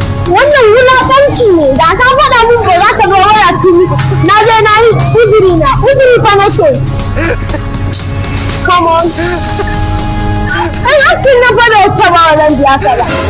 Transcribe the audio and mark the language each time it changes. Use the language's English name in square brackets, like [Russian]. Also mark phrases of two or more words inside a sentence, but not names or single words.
[Hausa] Wannan wulakanci ne, da ka faɗa min ba za ka zo ba, da tuni na je na yi uzuri na, uzuri fa nake. [English] Come on. [Hausa] In askin nan ba zai isa ba, ba zan biya ka ba.